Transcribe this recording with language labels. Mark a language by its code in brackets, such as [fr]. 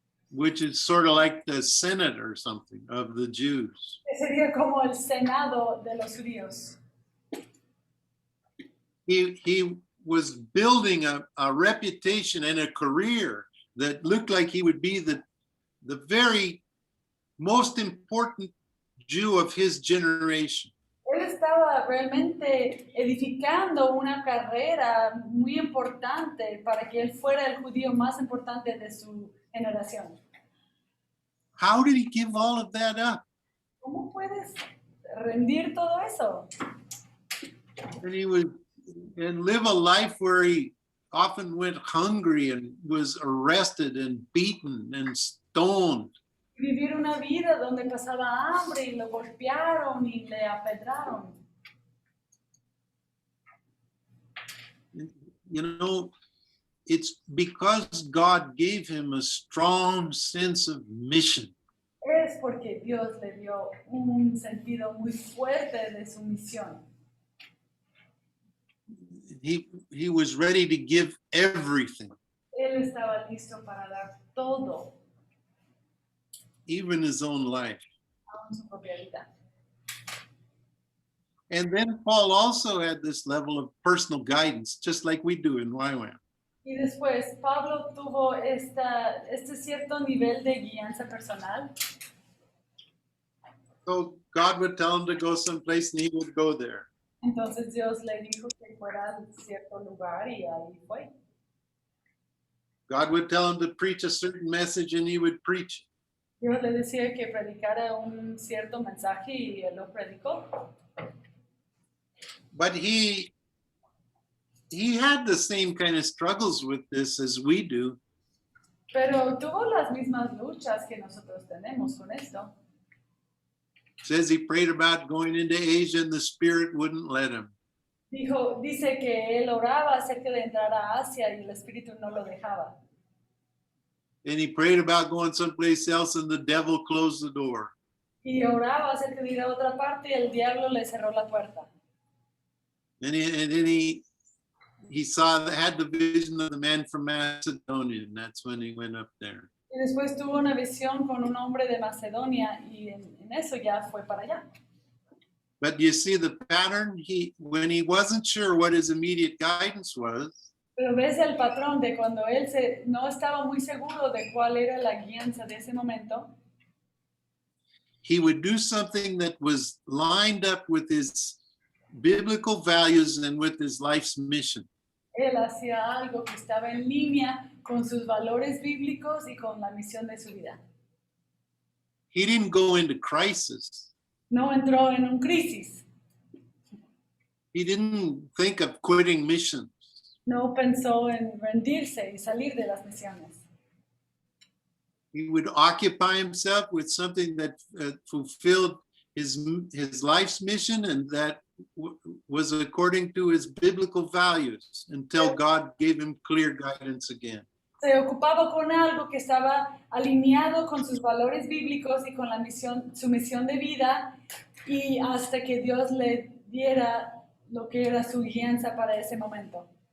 [en] which is sort of like the Senate or something of the Jews. [es] que sería como el Senado de los judíos. [en] He was building a reputation and a career that looked like he would be the very most important Jew of his generation. [es] Él estaba realmente edificando una carrera muy importante para que él fuera el judío más importante de su generación. [en] How did he give all of that up? [es] ¿Cómo puedes rendir todo eso? [en] And he would live a life where he often went hungry and was arrested and beaten and stoned. [es] Vivir una vida donde pasaba hambre y lo golpearon y le apedraron. [en] You know, it's because God gave him a strong sense of mission. [es] Es porque Dios le dio un sentido muy fuerte de su misión. [en] He was ready to give everything, [es] Él estaba listo para dar todo, [en] even his own life. [es] aún su propia vida. [en] And then Paul also had this level of personal guidance, just like we do in YWAM. [es] Y después Pablo tuvo este cierto nivel de guianza personal. [en] So God would tell him to go someplace and he would go there. [es] Entonces Dios le dijo que fuera a cierto lugar y ahí fue. [en] God would tell him to preach a certain message and he would preach. [es] Dios le decía que predicara un cierto mensaje y él lo predicó. [en] But he had the same kind of struggles with this as we do. [es] Pero tuvo las mismas luchas que nosotros tenemos con esto. [en] Says he prayed about going into Asia and the Spirit wouldn't let him. [es] Dice que él oraba acerca de entrar a Asia y el Espíritu no lo dejaba. [en] And he prayed about going someplace else and the devil closed the door. [es] Y oraba acerca de ir a otra parte y el diablo le cerró la puerta. [en] And then he had the vision of the man from Macedonia, and that's when he went up there. [es] Y después tuvo una visión con un hombre de Macedonia y en eso ya fue para allá. [en] But you see the pattern, when he wasn't sure what his immediate guidance was, [es] Pero ves el patrón de cuando él no estaba muy seguro de cuál era la guianza de ese momento, [en] he would do something that was lined up with his biblical values and with his life's mission. [es] él hacía algo que estaba en línea con sus valores bíblicos y con la misión de su vida. [en] He didn't go into crisis. [es] No entró en un crisis, [en] He didn't think of quitting missions. [es] no pensó en rendirse y salir de las misiones. [en] He would occupy himself with something that fulfilled his life's mission and that was according to his biblical values until God gave him clear guidance again. [es] Se ocupaba con algo que estaba alineado con sus valores bíblicos y con su misión de vida y hasta que Dios le diera lo que era su guianza para ese momento.